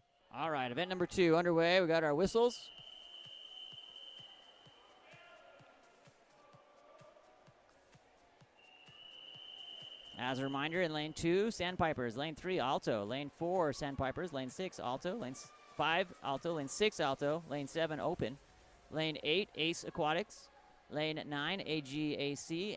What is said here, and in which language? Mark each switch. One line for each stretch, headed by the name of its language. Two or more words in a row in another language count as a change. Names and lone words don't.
English: All right, event number 2 underway. We got our whistles. As a reminder, in lane 2, Sandpipers. Lane 3, Alto. Lane 4, Sandpipers. Lane 6, Alto. Lane 5, Alto. Lane 6, Alto. Lane 7, Open. Lane 8, Ace Aquatics. Lane 9, AGAC.